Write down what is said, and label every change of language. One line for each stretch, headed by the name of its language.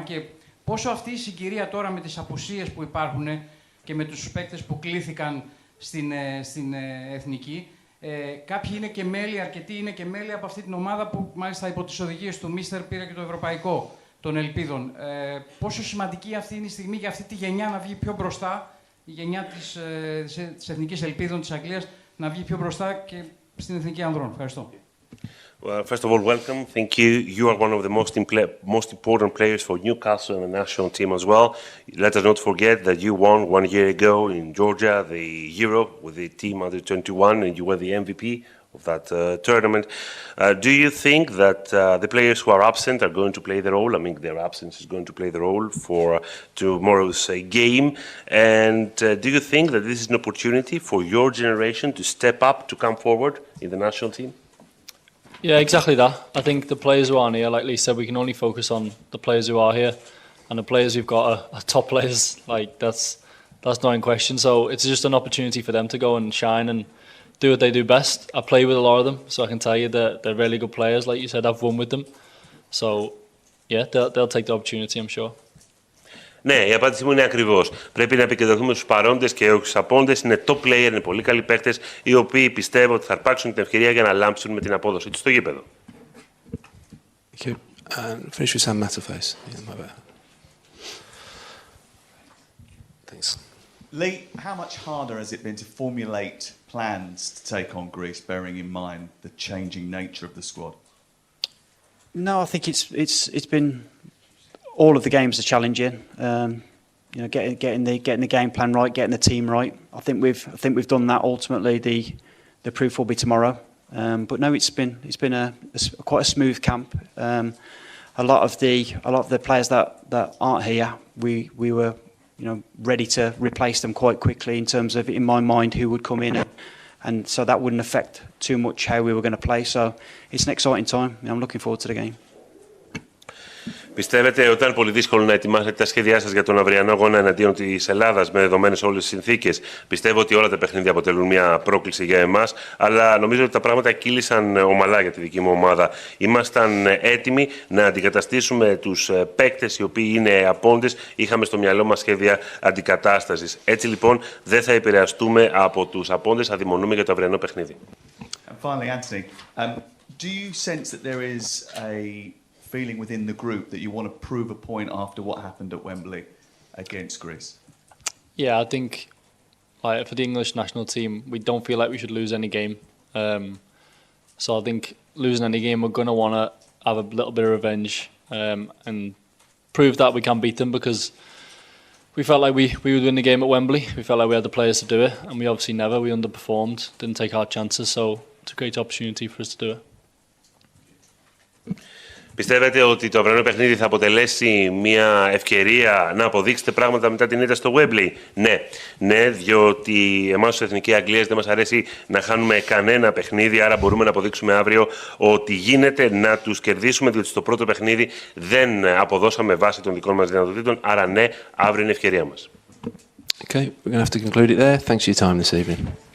Greek: Και πόσο αυτή η συγκυρία τώρα με τις απουσίες που υπάρχουν και με τους παίκτες που κλήθηκαν στην Εθνική, κάποιοι είναι και μέλη, αρκετοί είναι και μέλη από αυτή την ομάδα που μάλιστα υπό τις οδηγίες του Μίστερ πήρε και το Ευρωπαϊκό των Ελπίδων. Πόσο σημαντική αυτή είναι η στιγμή για αυτή τη γενιά να βγει πιο μπροστά, η γενιά της Εθνικής Ελπίδων της Αγγλίας να βγει πιο μπροστά και στην Εθνική Ανδρών. Ευχαριστώ.
English: Well, first of all, welcome. Thank you. You are one of the most important players for Newcastle and the national team as well. Let us not forget that you won 1 year ago in Georgia the Euro with the team under 21 and you were the MVP of that tournament. Do you think that the players who are absent are going to play the role? I mean, their absence is going to play the role for tomorrow's game. And do you think that this is an opportunity for your generation to step up, to come forward in the national team? Yeah, exactly that. I think the players who aren't here, like Lee said, we can only focus on the players who are here. and the players we've got are top players. Like that's not in question. So it's just an opportunity for them to go and shine and do what they do best. I play with a lot of them, so I can tell you that they're really good players. Like you said, I've won with them. So yeah, they'll take the opportunity, I'm sure.
Greek: Ναι, η απάντησή μου είναι ακριβώς. Πρέπει να επικεντρωθούμε στους παρόντες και όχι στους απόντες. Είναι top player, είναι πολύ καλοί παίκτες, οι οποίοι πιστεύω ότι θα αρπάξουν την ευκαιρία για να λάμψουν με την απόδοση τους στο γήπεδο.
English: Finish with Sam Matterface. Thanks. Lee, how much harder has it been to formulate plans to take on Greece, bearing in mind the changing nature of the squad? No, I think it's been all of the games are challenging. You know, getting the game plan right, getting the team right. I think we've done that. Ultimately, the proof will be tomorrow. But no, it's been quite a smooth camp. A lot of the players that aren't here, we were ready to replace them quite quickly in terms of, in my mind, who would come in, and so that wouldn't affect too much how we were going to play. So it's an exciting time. I'm looking forward to the game.
Greek: Πιστεύετε ότι ήταν πολύ δύσκολο να ετοιμάσετε τα σχέδιά σας για τον αυριανό αγώνα εναντίον της Ελλάδας με δεδομένες όλες τις συνθήκες? Πιστεύω ότι όλα τα παιχνίδια αποτελούν μια πρόκληση για εμάς, αλλά νομίζω ότι τα πράγματα κύλησαν ομαλά για τη δική μου ομάδα. Ήμασταν έτοιμοι να αντικαταστήσουμε τους παίκτες οι οποίοι είναι απόντες. Είχαμε στο μυαλό μας σχέδια αντικατάστασης. Έτσι λοιπόν δεν θα επηρεαστούμε από τους απόντες, αδειμονούμε για το αυριανό παιχνίδι.
English: And finally, Anthony, do you sense that there is a feeling within the group that you want to prove a point after what happened at Wembley against Greece? Yeah, I think for the English national team, we don't feel like we should lose any game. So I think losing any game, we're going to want to have a little bit of revenge and prove that we can beat them, because we felt like we would win the game at Wembley. We felt like we had the players to do it, and we obviously never. We underperformed, didn't take our chances, so it's a great opportunity for us to do it.
Greek: Πιστεύετε ότι το αυριανό παιχνίδι θα αποτελέσει μια ευκαιρία να αποδείξετε πράγματα μετά την ήττα στο Wembley? Ναι, διότι εμάς ως Εθνική Αγγλίας δεν μας αρέσει να χάνουμε κανένα παιχνίδι, άρα μπορούμε να αποδείξουμε αύριο ότι γίνεται να τους κερδίσουμε, διότι στο πρώτο παιχνίδι δεν αποδώσαμε βάση των δικών μας δυνατοτήτων, άρα ναι, αύριο είναι η ευκαιρία μας.
English: Okay, we're going to have to conclude it there. Thanks for your time this evening.